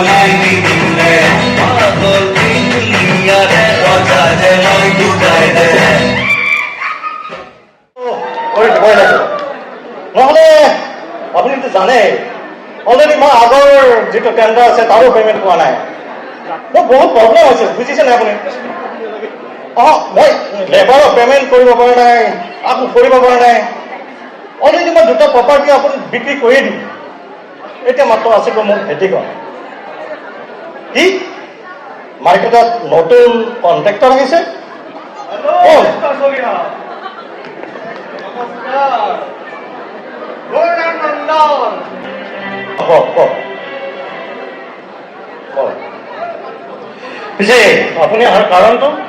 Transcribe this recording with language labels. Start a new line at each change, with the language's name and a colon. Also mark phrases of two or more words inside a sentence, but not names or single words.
Assamese: Pagal di dunia de, oja de, noi tu dai de. নহ'লে আপুনিতো জানে অলৰেডি মই আগৰ যিটো টেণ্ডাৰ আছে তাৰো পে'মেণ্ট পোৱা নাই মোৰ বহুত প্ৰব্লেম হৈছে বুজিছে নাই আপুনি মই লেবাৰৰ পে'মেণ্ট কৰিব পৰা নাই আকৌ কৰিব পৰা নাই অলৰেডি মই দুটা প্ৰপাৰ্টি আপুনি বিক্ৰী কৰিয়ে দিম এতিয়া মাত্ৰ আছে মোৰ ভেটিখন কি মাৰ্কেটত নতুন কণ্ট্ৰেক্টৰ আহিছে পিছে আপুনি অহাৰ কাৰণটো